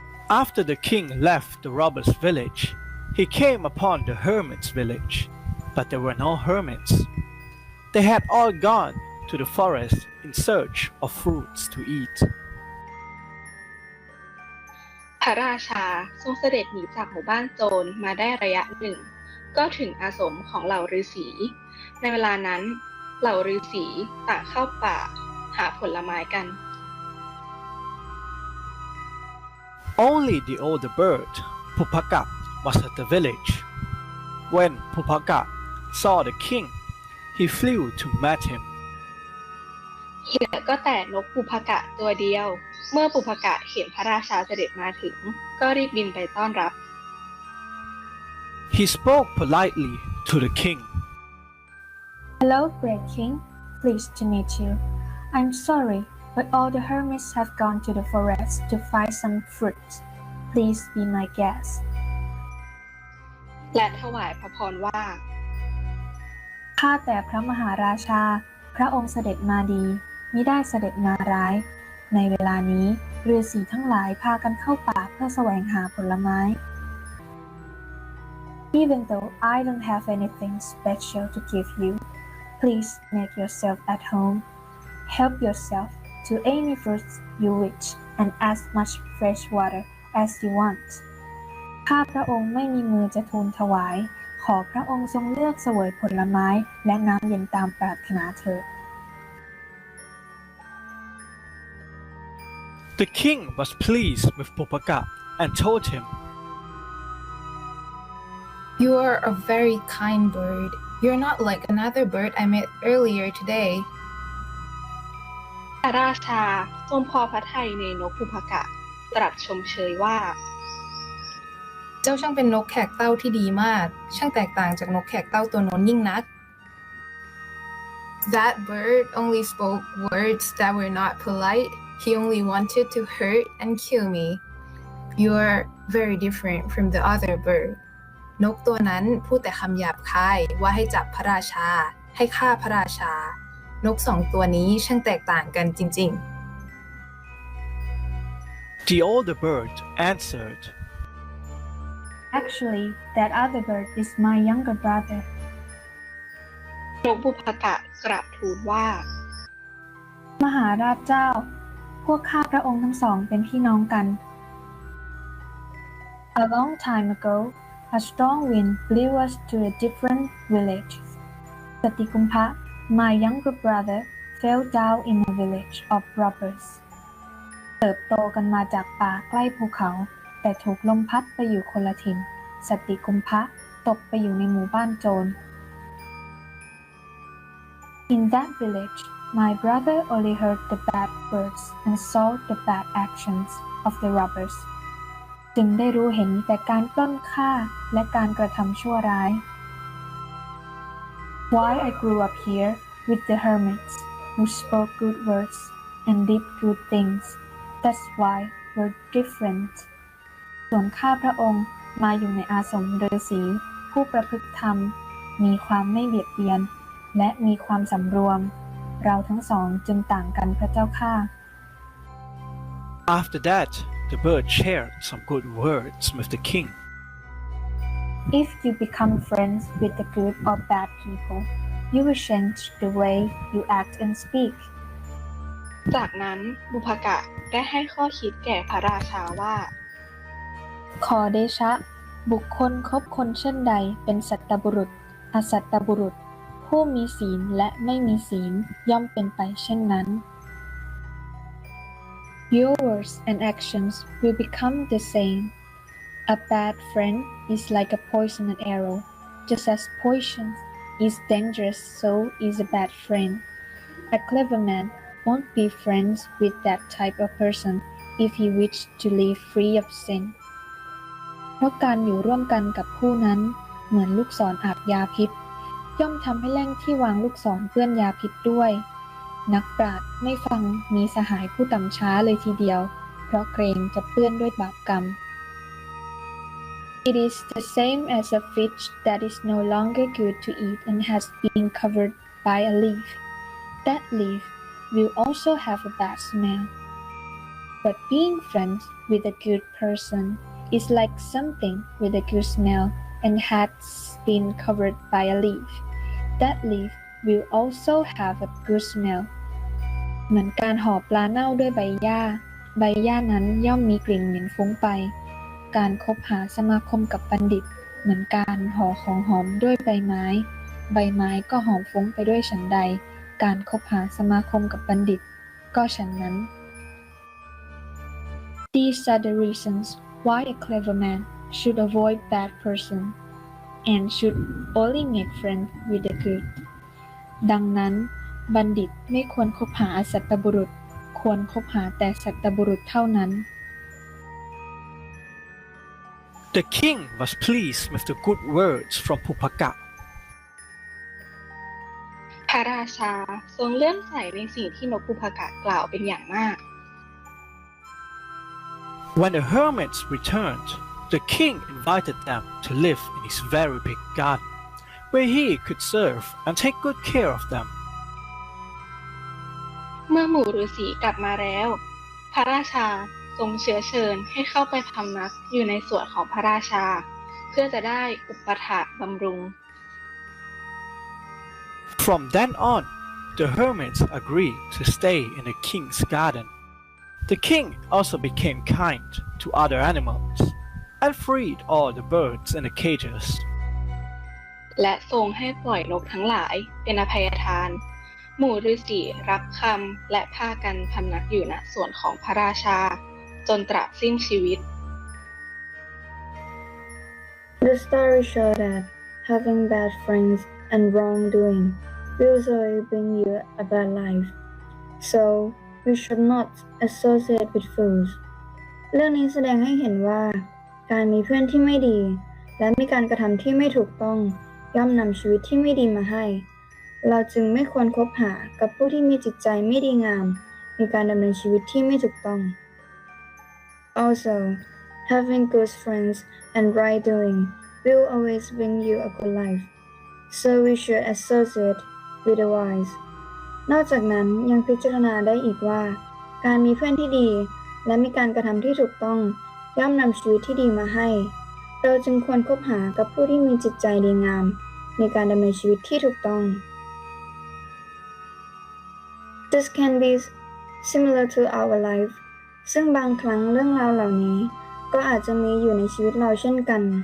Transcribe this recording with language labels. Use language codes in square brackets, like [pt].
[en] After the king left the robbers' village, he came upon the hermits' village, but there were no hermits. They had all gone to the forest in search of fruits to eat. [th] พระราชาทรงเสด็จหนีจากหมู่บ้านโจรมาได้ระยะหนึ่งก็ถึงอาสมของเหล่าฤาษีในเวลานั้นเหล่าฤาษีต่างเข้าป่าหาผลไม้กัน [en] Only the older bird, Putticha, was at the village. When Putticha saw the king, he flew to meet him. [th] เหลือก็แต่นกปุพกะตัวเดียวเมื่อปุพกะเห็นพระราชาเสด็จมาถึงก็รีบบินไปต้อนรับ [en] He spoke politely to the king. Hello, great king. Pleased to meet you. I'm sorry, but all the hermits have gone to the forest to find some fruit. Please be my guest. [th] และถวายพระพรว่า ข้าแต่พระมหาราชาพระองค์เสด็จมาดีมิได้เสด็จมาร้ายในเวลานี้ฤาษีทั้งหลายพากันเข้าป่าเพื่อแสวงหาผลไม้ [en] Even though I don't have anything special to give you, please make yourself at home. Help yourself to any fruits you wish and as much fresh water as you want. [th] ข้าพระองค์ไม่มีมือจะทูลถวายขอพระองค์ทรงเลือกเสวยผลไม้และน้ำเย็นตามปรารถนาเถิด [en] The king was pleased with Putticha and told him, You are a very kind bird. You're not like another bird I met earlier today. [th] พระราชาทรงพอพระทัยในนกปุพกะตรัสชมเชยว่า เจ้าช่างเป็นนกแขกเต้าที่ดีมากช่างแตกต่างจากนกแขกเต้าตัวโน้นยิ่งนัก [en] That bird only spoke words that were not polite. He only wanted to hurt and kill me. You are very different from the other bird. [th] นกตัวนั้นพูดแต่คำหยาบคายว่าให้จับพระราชาให้ฆ่าพระราชานกสองตัวนี้ช่างแตกต่างกันจริงๆ [en] The older bird answered, Actually, that other bird is my younger brother. [th] นกปุพกะกราบทูลว่า มหาราชเจ้าพวกข้าพระองค์ทั้งสองเป็นพี่น้องกัน [en] A long time ago, a strong wind blew us to a different village. Satikumpha, my younger brother, fell down in a village of robbers. [th] เติบโตกันมาจากป่าใกล้ภูเขาแต่ถูกลมพัดไปอยู่คนละถิ่นสติกุมภะตกไปอยู่ในหมู่บ้านโจร [en] In that village, my brother only heard the bad words and saw the bad actions of the robbers. [th] จึงได้รู้เห็นแต่การปล้นฆ่าและการกระทำชั่วร้าย [en] Why I grew up here with the hermits who spoke good words and did good things. That's why we're different. [th] ส่วนข้าพระองค์มาอยู่ในอาสมฤาษีผู้ประพฤติธรรมมีความไม่เบียดเบียนและมีความสำรวมเราทั้งสองจึงต่างกันพระเจ้าข้า [en] After that, the bird shared some good words with the king. If you become friends with the good or bad people, you will change the way you act and speak. [th] จากนั้นปุพกะได้ให้ข้อคิดแก่พระราชาว่า ขอเดชะบุคคลคบคนเช่นใดเป็นสัตตบุรุษอสัตตบุรุษผู้มีศีลและไม่มีศีลย่อมเป็นไปเช่นนั้น [en] Your words and actions will become the same. A bad friend is like a poisoned arrow. Just as poison is dangerous, so is a bad friend. A clever man won't be friends with that type of person if he wishes to live free of sin. [th] เพราะการอยู่ร่วมกันกับผู้นั้นเหมือนลูกศรอาบยาพิษย่อมทำให้แล่งที่วางลูกศรเปื้อนยาพิษด้วยนักปราชญ์ไม่ฟังมีสหายผู้ต่ำช้าเลยทีเดียวเพราะเกรงจะเปื้อนด้วยบาปกรรม [en] It is the same as a fish that is no longer good to eat and has been covered by a leaf. That leaf will also have a bad smell. But being friends with a good person is like something with a good smell and has been covered by a leaf. That leaf will also have a good smell. [th] เหมือนการห่อปลาเน่าด้วยใบหญ้า ใบหญ้านั้นย่อมมีกลิ่นเหม็นฟุ้งไป การคบหาสมาคมกับบัณฑิตเหมือนการห่อของหอมด้วยใบไม้ ใบไม้ก็หอมฟุ้งไปด้วยฉันใด การคบหาสมาคมกับบัณฑิตก็ฉันนั้น [en] These are the reasons why a clever man should avoid bad person and should only make friends with the good. [th] ดังนั้นบัณฑิตไม่ควรคบหาอสัตบุรุษ ควรคบหาแต่สัตบุรุษเท่านั้น [en] The king was pleased with the good words from Putticha. [th] พระราชาทรงเลื่อมใสในสิ่งที่นกปุพกะกล่าวเป็นอย่างมาก [en] When the hermits returned, the king invited them to live in his very big garden, where he could serve and take good care of them. [th] เมื่อหมู่ฤาษีกลับมาแล้ว พระราชาทรงเชื้อเชิญให้เข้าไปพำนักอยู่ในสวนของพระราชา เพื่อจะได้อุปถัมภ์บำรุง [en] From then on, the hermits agreed to stay in the king's garden. The king also became kind to other animals and freed all the birds in the cages. [th] และทรงให้ปล่อยนกทั้งหลายเป็นอภัยทาน หมู่ฤาษีรับคำและพากันพำนักอยู่ณสวนของพระราชา จนตราบสิ้นชีวิต [en] The story shows that having bad friends and wrongdoing will usually bring you a bad life. So we should not associate with fools. [th] เรื่องนี้แสดงให้เห็นว่าการมีเพื่อนที่ไม่ดีและมีการกระทำที่ไม่ถูกต้องย่อมนำชีวิตที่ไม่ดีมาให้ เราจึงไม่ควรคบหากับผู้ที่มีจิตใจไม่ดีงามในการดำเนินชีวิตที่ไม่ถูกต้อง [en] Also, having good friends and right doing will always bring you a good life. So we should associate with the wise. [th] นอกจากนั้นยังพิจารณาได้อีกว่าการมีเพื่อนที่ดีและมีการกระทำที่ถูกต้องย่อมนำชีวิตที่ดีมาให้ เราจึงควรคบหากับผู้ที่มีจิตใจดีงามในการดำเนินชีวิตที่ถูกต้อง [en] This can be similar to our life [th] ซึ่งบางครั้งเรื่องราวเหล่านี้ก็อาจจะมีอยู่ในชีวิตเราเช่นกัน